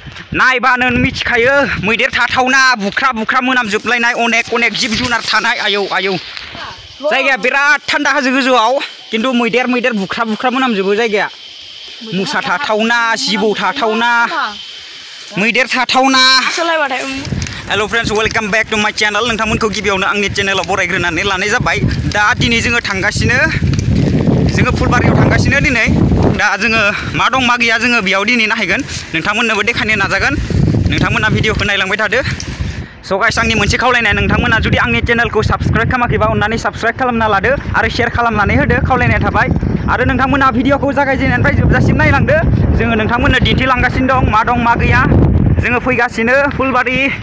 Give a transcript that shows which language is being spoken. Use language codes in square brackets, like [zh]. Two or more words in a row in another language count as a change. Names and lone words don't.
[brx] नायबानो मिथिखायो मैदेर थाथावना बुख्रा बुख्रा मोनामजोबलायनाय अनेक जिब जुनार थानाय आयौ आयौ जायगाया बिराद थान्दा हाजो गोजौआव किन्तु मैदेर बुख्रा बुख्रा मोनामजोबो जायगाया मुसा थाथावना जिबौ थाथावना मैदेर थाथावना [en] hello friends welcome back to my channel [brx] नोंथांमोनखौ गिबियावनो आंनि चेनेलाव बरायग्रोनानै लानाय जाबाय दा दिनै जोङो थांगासिनो जोङो फुलबारियाव थांगासिनो दिनै दा जोङो मा दं मा गैया जोङो बेयाव दिनै नायगोन नोंथांमोननोबो देखायनो नाजागोन नोंथांमोना भिडिअखौ नायलांबाय थादो [en] so guys [brx] आंनि मोनसे खावलायनाय नोंथांमोना जुदि आंनि चेनेलखौ साबस्क्राइब खालामाखैबा अन्नानै साबस्क्राइब खालामना लादो आरो शेयार खालामनानै होदो खावलायनाय थाबाय आरो नोंथांमोना भिडिअखौ जागायजेननायनिफ्राय जोबजासिम नायलांदो जोङो नोंथांमोननो दिन्थिलांगासिनो दं मा गैया जोङो फैगासिनो फुलबारि